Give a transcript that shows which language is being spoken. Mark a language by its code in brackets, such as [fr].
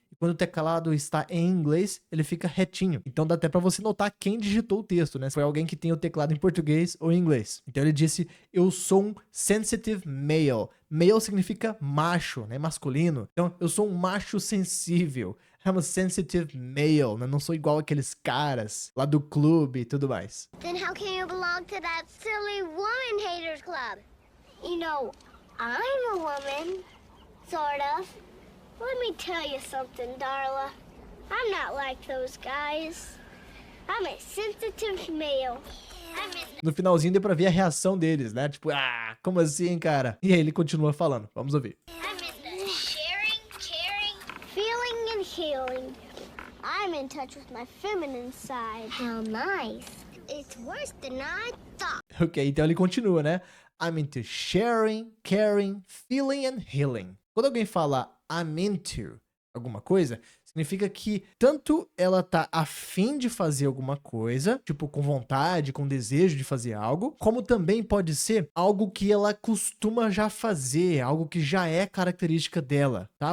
[pt] Quando o teclado está em inglês, ele fica retinho. Então dá até pra você notar quem digitou o texto, né? Se foi alguém que tem o teclado em português ou em inglês. Então ele disse, eu sou um [en] sensitive male. [pt] Male significa macho, né? Masculino. Então eu sou um macho sensível. [en] I'm a sensitive male, [pt] né? Não sou igual aqueles caras lá do clube e tudo mais. [en] Then how can you belong to that silly woman haters club? You know, I'm a woman, sort of. Let me tell you something, Darla. I'm not like those guys. I'm a sensitive male. [pt] No finalzinho deu pra ver a reação deles, né? Tipo, como assim, cara? E aí ele continua falando. Vamos ouvir. [en] I'm into sharing, caring, feeling and healing. I'm in touch with my feminine side. How nice. It's worse than I thought. [pt] Ok, então ele continua, né? [en] I'm into sharing, caring, feeling and healing. [pt] Quando alguém fala [en] I'm into [pt] alguma coisa, significa que tanto ela tá a fim de fazer alguma coisa, tipo com vontade, com desejo de fazer algo, como também pode ser algo que ela costuma já fazer, algo que já é característica dela, tá?